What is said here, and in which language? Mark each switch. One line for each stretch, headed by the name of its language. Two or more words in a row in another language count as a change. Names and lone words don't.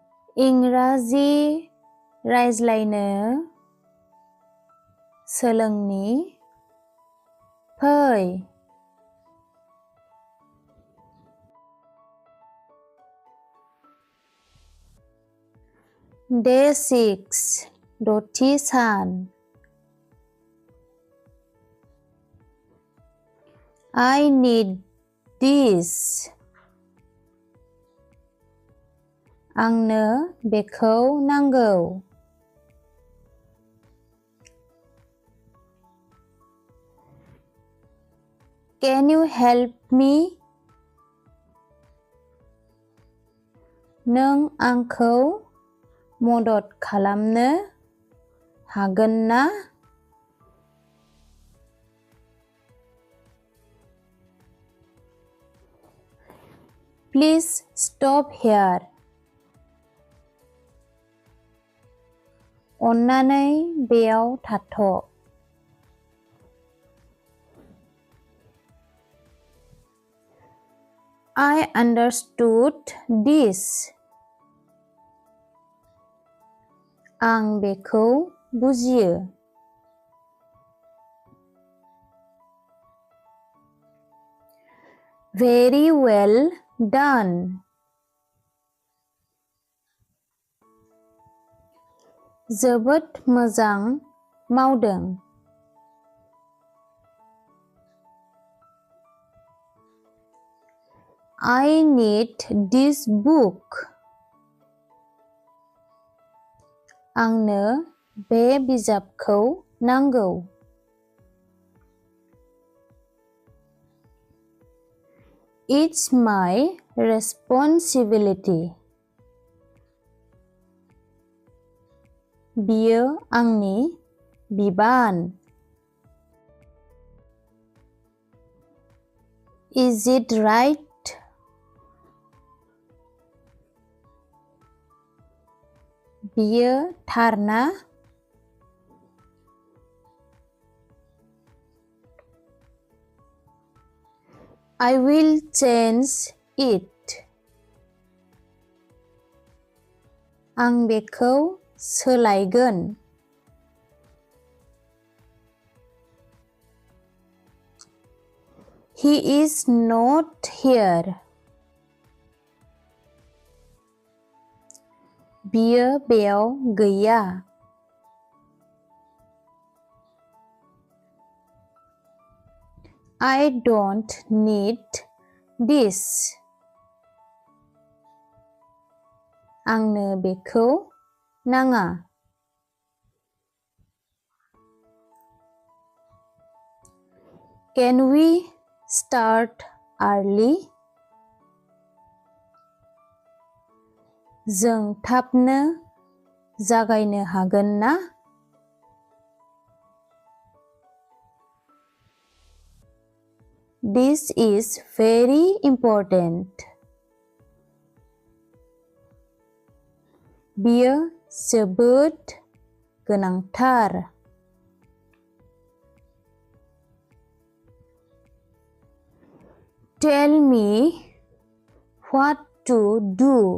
Bodo: इंराजि रायज्लायनो सोलोंनि फै Day 6 दथि सान
English: I need this
Bodo: आंनो बेखौ नांगौ
English: Can you help me?
Bodo: नों आंखौ मदद खालामनो हागोन ना?
English: Please stop here.
Bodo: अन्नानै बेयाव थाथ'
English: I understood this.
Bodo: आं बेखौ बुजियो
English: Very well done.
Bodo: जोबोद मोजां मावदों
English: I need this book.
Bodo: आंनो बे बिजाबखौ नांगौ
English: It's my responsibility.
Bodo: बियो आंनि बिबान
English: Is it right?
Bodo: बियो थार ना?
English: I will change it.
Bodo: आं बेखौ सोलायगोन
English: He is not here.
Bodo: बियो बेयाव गैया
English: I don't need this.
Bodo: आंनो बेखौ नाङा
English: Can we start early?
Bodo: जों थाबनो जागायनो हागोन ना?
English: This is very important.
Bodo: बियो जोबोद गोनांथार
English: Tell me what to do.